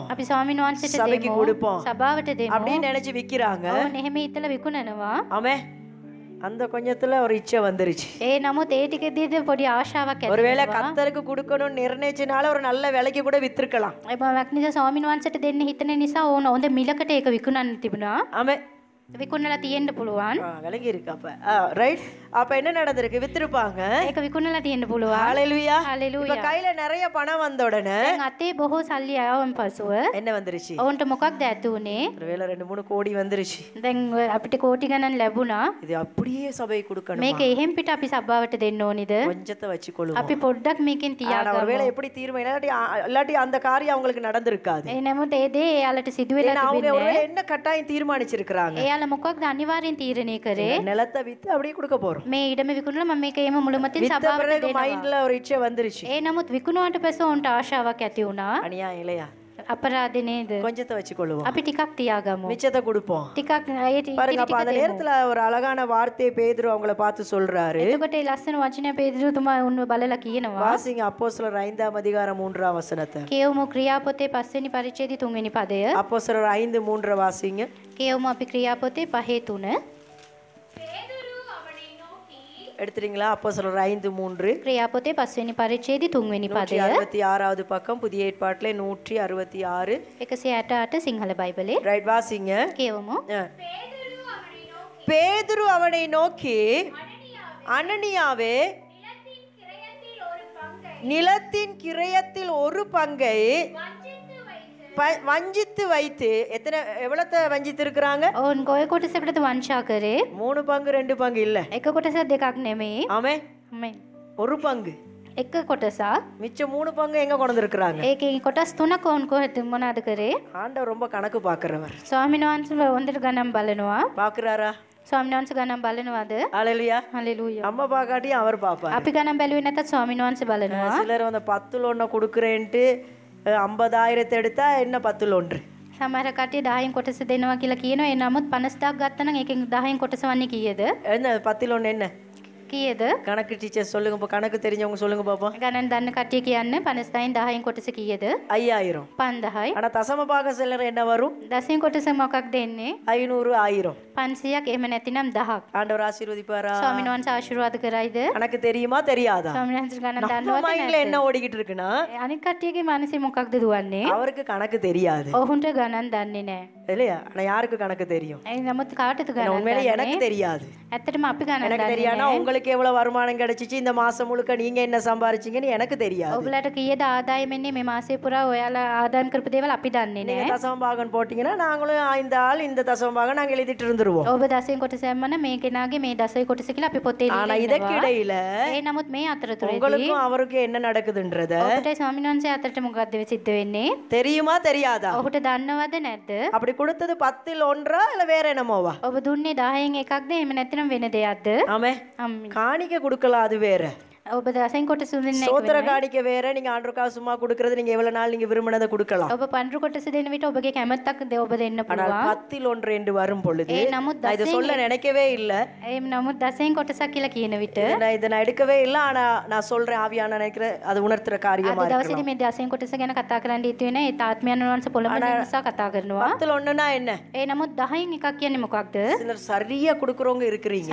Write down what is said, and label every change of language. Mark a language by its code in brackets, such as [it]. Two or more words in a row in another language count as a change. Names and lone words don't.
[si] අපි ස්වාමීන් වහන්සේට [ta] சபைக்கு [si] දෙමු. [ta] கொடுப்போம். [si] සභාවට දෙමු. [ta] அப்படின்னு நினைச்சு விக்கிறாங்க. [si] ඔවුන් එහෙම හිතලා විකුණනවා. [ta] ஆமே. அந்த கொஞ்சத்துல ஒரு இச்சை வந்துருச்சு. [si] ඒ නමුත් ඒ ටිකදීද පොඩි ආශාවක් ඇති [ta] ஒருவேளை [si] වෙනවා. [ta] கர்த்தருக்கு கொடுக்கணும்னு நிர்ணயிச்சனால ஒரு நல்ல விலைக்கு கூட வித்திருக்கலாம். [si] ඒබවක් නිසා ස්වාමීන් වහන්සේට දෙන්න හිතන නිසා ඕන හොඳ මිලකට ඒක විකුණන්න තිබුණා. [ta] ஆமே. [si] විකුණලා තියෙන්න පුළුවන්. [ta] விலகி இருக்கு அப்ப. ரைட். அப்ப என்ன நடந்திருக்கு? வித்திருப்பாங்க. [si] ඒක විකුණලා තියෙන්න පුළුවන්. [ta] ஹalleluya. [si] හalleluya. [ta] இப்ப கையில நிறைய பணம் வந்த உடனே [si] දැන් අතේ බොහෝ සල්ලි ආවන් පසුව [ta] என்ன வந்துருச்சு? [si] ඔවුන්ට මොකක්ද ඇති උනේ? [ta] ஒருவேளை 2-3 கோடி வந்துருச்சு. [si] දැන් අපිට කෝටි ගණන් ලැබුණා. [ta] இது அப்படியே சபை கொடுக்கணும். [si] මේක එහෙම් පිට අපි සභාවට දෙන්න ඕනිද? [ta] கொஞ்சத்தை வச்சுக்கொள்ளுவோம். [si] අපි පොඩ්ඩක් මේකෙන් [ta] ஆனா [si] තියාගමු. [ta] ஒருவேளை எப்படி தீர்மானம் இல்லாட்டி அந்த காரியம் அவங்களுக்கு நடந்திருக்காது. [si] ඒ නමුත් ඒ දේ එයාලට සිදු [ta] ஏன்னா [si] වෙලා [ta] அவங்க [si] තිබෙන්නේ. [ta] ஒருவேளை என்ன கட்டாயம் தீர்மானிச்சிருக்காங்க? [si] එයාලා මොකක්ද අනිවාර්යෙන් තීරණය කරේ? [ta] நிலத்தை வித்து அப்படியே கொடுக்க போறோம். [si] මේ ඉඩම විකුණලා මම මේක එහෙම මුළුමතින් [ta] வித்த [si] සභාවට [ta] பிறகு [si] දෙනවා. [ta] மைண்ட்ல ஒரு இச்சை வந்துருச்சு. [si] ඒ නමුත් විකුණුවාට පස්සේ උන්ට ආශාවක් ඇති වුණා. [ta] அநியாயம் இல்லையா? [si] අපරාධ නේද? [ta] கொஞ்சத்தை வச்சுக்கொள்ளுவோம், [si] අපි ටිකක් තියාගමු. [ta] மிச்சத்தை கொடுப்போம். [si] ටිකක් ඒ [ta] பாருங்க, அப்ப அந்த நேரத்துல ஒரு அழகான வார்த்தையை பேதுரு அவங்கள பார்த்து சொல்றாரு. [si] එතකොට ඒ ලස්සන වචනය පේදුරුතුමා උන්ව බලලා කියනවා. [ta] வாசிங்க அப்போஸ்தலர் 5ஆம் அதிகாரம் 3ஆம் வசனத்தை. [si] කියවමු ක්‍රියාපොතේ 5 වෙනි පරිච්ඡේදයේ 3 වෙනි පදය. [ta] அப்போஸ்தலர் 5:3 வாசிங்க. [si] කියවමු අපි ක්‍රියාපොතේ 5:3. [ta] எடுத்துறீங்களா? அப்போஸ்தலர் 5:3. [si] ක්‍රියාපොතේ 5 වෙනි පරිච්ඡේදයේ 3 වෙනි පදය. [ta] 166வது பக்கம் புதிய ஏற்பாட்டிலே 166. [si] 168 සිංහල බයිබලේ. [ta] ரைட் வாசிங்க. [si] කියවමු. [ta] பேதுரு அவனை நோக்கி, அனனியாவே, நிலத்தின் கிரயத்தில் ஒரு பங்கை வஞ்சித்து வைத்து, எவ்வளவு வஞ்சித்து இருக்கிறாங்க? [si] ඔවුන් කොයි කොටසකටද වංචා කරේ? [ta] 3 பங்கு 2 பங்கு இல்ல. [si] එක කොටසක් දෙකක් නෙමෙයි. [ta] ஆமே, [si] ආමෙන්. [ta] ஒரு பங்கு. [si] එක කොටසක්. [ta] மிச்சம் 3 பங்கு எங்க கொண்டு இருக்கிறாங்க? [si] ඒකේ කොටස් 3ක් ඔවුන් කොහෙද මොනවාද කරේ? [ta] ஆண்டவர் ரொம்ப கணக்கு பார்க்கிறவர். [si] ස්වාමීන් වහන්සේ හොඳට ගණන් බලනවා. [ta] பார்க்கறாரா? [si] ස්වාමීන් වහන්සේ ගණන් බලනවාද? [ta] ஹalleluya. [si] හලෙලූයා. [ta] அம்மா பாக்காட்டி அவர் பாப்பார். [si] අපි ගණන් බැලුවේ නැත්නම් ස්වාමීන් වහන්සේ බලනවා. [ta] சிலர் அந்த 10 லோன் கொடுக்குறேன்ட்டு 50,000 எடுத்தா என்ன 10 லோன்? [si] සමහර කට්ටිය 10න් කොටස දෙනවා කියලා කියනවා. ඒ නමුත් 50,000ක් ගත්තා නම් ඒකෙන් 10න් කොටස වන්නේ කීයද? [ta] என்ன 10 லோன் என்ன? [si] කීයද? [ta] கணக்கு டீச்சர் சொல்லுங்க. இப்போ கணக்கு தெரிஞ்சவங்க சொல்லுங்க பாப்போம். [si] ගණන් දන්න කට්ටිය කියන්නේ 50,000න් 10න් කොටස කීයද? [ta] 5000. [si] 5000යි. [ta] ஆனா தசம பாக சிலர் என்ன வரும்? [si] 10න් කොටස මොකක්ද එන්නේ? [ta] 500 1000. [si] 500ක් එහෙම නැතිනම් 1000ක්. [ta] ஆண்டவர் ஆசீர்வதிப்பாரா? [si] ස්වාමීන් වහන්සේ ආශිර්වාද කරයිද? [ta] கணக்கு தெரியுமா தெரியாதா? [si] ස්වාමීන් වහන්සේ ගණන් [ta] நம்ம [si] දන්නවද [ta] மைண்ட்ல [si] නැද්ද? [ta] என்ன ஓடிக்கிட்டு இருக்குன்னா, [si] අනිත් කට්ටියගේ මනසේ මොකක්ද දුවන්නේ? [ta] அவருக்கு கணக்கு தெரியாது [si] ඔහුන්ට ගණන් දන්නේ නැහැ. [ta] இல்லையா? ஆனா யாருக்கு கணக்கு தெரியும்? [si] ඒ නමුත් කාටද [ta] ஏன்னா [si] ගණන් [ta] உண்மையிலே எனக்கு [si] දන්නේ? [ta] தெரியாது. [si] ඇත්තටම අපි ගණන් [ta] எனக்கு [si] දන්නේ [ta] தெரியாதுன்னா [si] නැහැ. [ta] உங்களுக்கு எவ்வளவு வருமானம் கிடைச்சிச்சு, இந்த மாசம் முழுக்க நீங்க என்ன சம்பாரிச்சீங்கன்னு எனக்கு தெரியாது. [si] ඔබලට කීයද ආදායම එන්නේ මේ මාසය පුරා ඔයාලා ආදායම් කරපු දේවල් අපි දන්නේ [ta] நீங்க [si] නැහැ. [ta] தசம பாகம் போட்டீங்கன்னா நாங்களும் இந்த ஆள் இந்த தசம பாகம் நாங்க எழுதிட்டு இருந்துருவோம். [si] ඔබ 10න් කොටස යම්මන මේ කෙනාගේ මේ 10 කොටස කියලා අපි පොතේ [ta] ஆனா [si] ලියලා [ta] இதற்கு [si] ඉන්නවා. [ta] இடையில [si] ඒ නමුත් මේ අතරතුරේදී [ta] உங்களுக்கும் அவருக்கும் என்ன நடக்குதுன்றத [si] ඔබට ස්වාමීන් වහන්සේ අතරට මොකක්ද සිද්ධ වෙන්නේ? [ta] தெரியுமா தெரியாதா? [si] ඔහුට දන්නවද නැද්ද? [ta] அப்படி கொடுத்தது 10ல் 1 இல்ல வேற என்னமோவா? [si] ඔබ දුන්නේ 10න් එකක්ද එහෙම නැත්නම් වෙන දෙයක්ද? [ta] ஆமே, [si] අම්මේ. [ta] காணிக்க கொடுக்கலாம், அது வேற. [si] ඔබ 10න් කොටස දුන්නේ [ta] சோத்திர [si] නැහැ. [ta] காணிக்க வேற. நீங்க ஆண்டவருக்காக சும்மா கொடுக்கறது, நீங்க எவ்வளவு நாள் நீங்க விரும்பினதை கொடுக்கலாம். [si] ඔබ පන්රු කොටස දෙන විට ඔබගේ කැමැත්තක් ඔබ දෙන්න [ta] ஆனால் [si] පුළුවන්. [ta] 10ல் 1 என்று வரும் பொழுது [si] ඒ නමුත් [ta] நான் இதை சொல்ல நினைக்கவே இல்ல. [si] ඒ නමුත් 10න් කොටසක් කියලා කියන විට [ta] இதை நான் எடுக்கவே இல்ல. ஆனா நான் சொல்றேன், ஆவியான நினைக்கிற அது உணர்த்துற காரியமா [si] අද දවසේදී [ta] இருக்கு. [si] මේ 10න් කොටස ගැන කතා කරන්න ඉති වෙන ඒ තාත්මයන් වහන්සේ පොළඹන නිසා කතා කරනවා. [ta] 10ல் 1னா என்ன? [si] ඒ නමුත් 10න් එකක් කියන්නේ මොකක්ද? [ta] சிலர் சரியா கொடுக்கறவங்க இருக்கிறீங்க.